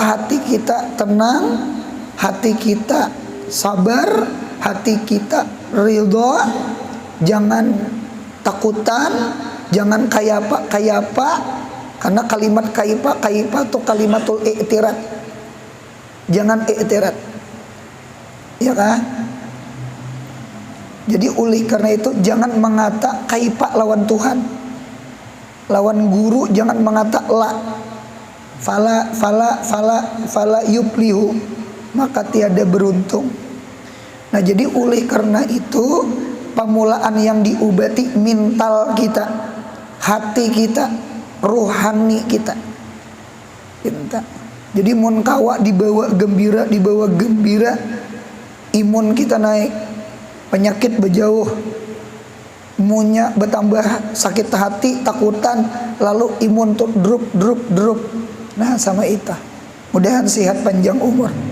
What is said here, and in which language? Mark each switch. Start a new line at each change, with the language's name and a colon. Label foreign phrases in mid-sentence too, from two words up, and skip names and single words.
Indonesian: Hati kita tenang, hati kita sabar, hati kita ridho, jangan takutan, jangan kaya apa, karena kalimat kaya apa itu
Arabic: كلمة الاعتراض.
Indonesian: Jangan i'tirad, ya kan? Jadi oleh karena itu jangan mengata kaipa lawan Tuhan, lawan guru jangan mengata la,
Arabic: فلا يفلح,
Indonesian: maka tiada beruntung. Nah jadi oleh karena itu pemulaan yang diobati mental kita, hati kita, rohani kita. Jadi
Banjar: mun kawa
Indonesian: dibawa gembira, imun kita naik, penyakit berjauh, imunnya bertambah, sakit hati, takutan, lalu imun tuh drop. Nah sama itu, mudahan sehat panjang umur.